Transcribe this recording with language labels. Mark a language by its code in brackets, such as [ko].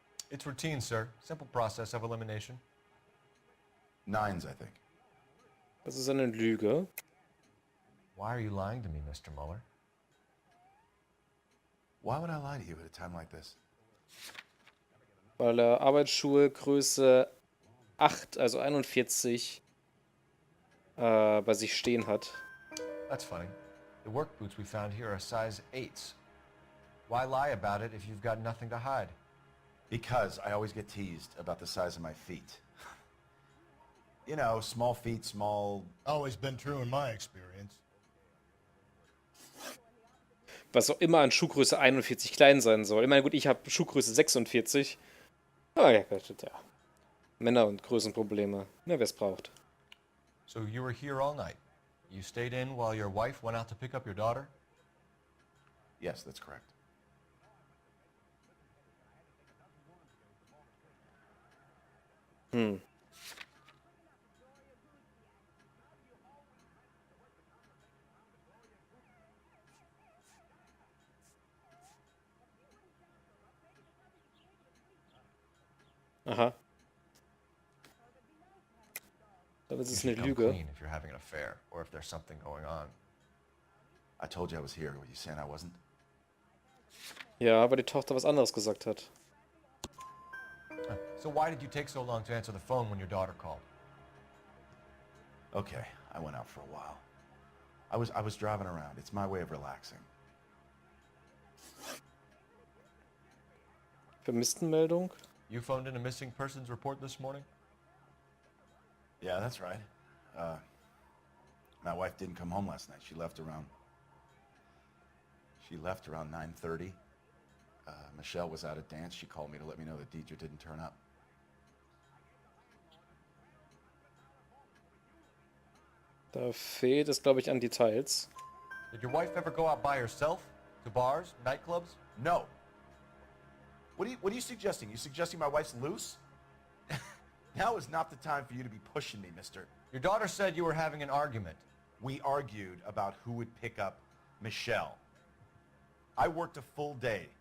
[en] It's routine, sir. Simple process of elimination. 9s, I think. [de] Das ist eine Lüge. [en] Why are you lying to me, Mr. Muller? Why would I lie to you at a time like this? [de] Weil er Arbeitsschuhe Größe 8, also 41, bei sich stehen hat. [en] That's funny. The work boots we found here are size 8s. Why lie about it if you've got nothing to hide? Because I always get teased about the size of my feet. You know, small feet, small... Always been true in my experience. [de] Was auch immer an Schuhgröße 41 klein sein soll. Ich meine, gut, ich habe Schuhgröße 46. Aber ja, Gott, ja. Männer und Größenprobleme. Na, wer es braucht. [en] So you were here all night. You stayed in while your wife went out to pick up your daughter? Yes, that's correct. Aha. [de] Dann ist [en] You [de] es [en] should [de] eine [en] come [de] Lüge. [en] clean if you're having an affair or if there's something going on. I told you I was here. Were you saying I wasn't? [de] Ja, aber die Tochter was anderes gesagt hat. [en] So why did you take so long to answer the phone when your daughter called? Okay, I went out for a while. I was driving around. It's my way of relaxing. [de] Vermisstenmeldung? [en] You phoned in a missing persons report this morning? Yeah, that's right. My wife didn't come home last night. She left around 9:30. Michelle was out at dance. She called me to let me know that Deidre didn't turn up. [de] Da fehlt es, glaube ich, an Details. [en] Did your wife ever go out by herself? To bars, nightclubs? No. What are you suggesting? You suggesting my wife's loose? Now is not the time for you to be pushing me, mister. Your daughter said you were having an argument. We argued about who would pick up Michelle. I worked a full day.